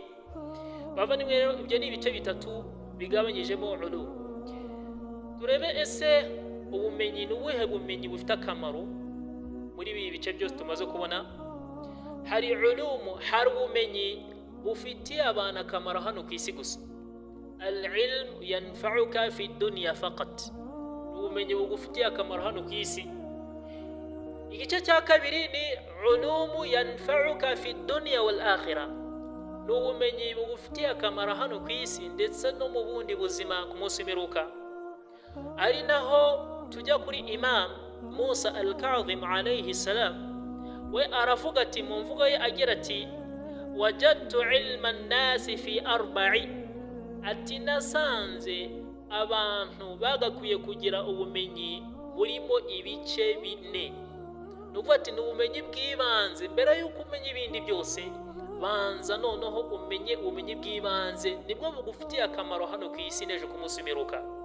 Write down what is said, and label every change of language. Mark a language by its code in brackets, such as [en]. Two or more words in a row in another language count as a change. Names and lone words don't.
[rw] Bavandimwe rero ibyo ni ibice bitatu bigabanyijemo ulum. Turebe ese ubumenyi ni ubuhe bumenyi bufite akamaro muri ibi bice byose tumaze kubona. Hari ulum, hari ubumenyi bufitiye abantu akamaro hano ku isi gusa. [ar] العلم ينفعك في الدنيا فقط, [rw] ubumenyi bugufitiye akamaro hano ku isi. Igice cya kabiri ni [ar] علوم ينفعك في الدنيا والآخرة, [rw] ni ubumenyi bugufitiye akamaro hano ku isi ndetse no mu bundi buzima ku munsi w'imperuka. Ari naho tujya kuri Imam Musa al-Kadhim [ar] عليه السلام, [rw] we aravuga ati mu mvugo ye agira ati [ar] وجدت علم الناس في أربع, [rw] ati nasanze abantu bagakwiye kugira ubumenyi burimo ibice bine. Nuko ati ni ubumenyi bw'ibanze. Mbere y'uko umenya ibindi byose, banza noneho umenye ubumenyi bw'ibanze, nibwo bugufitiye akamaro hano ku isi n'ejo ku munsi w'imperuka.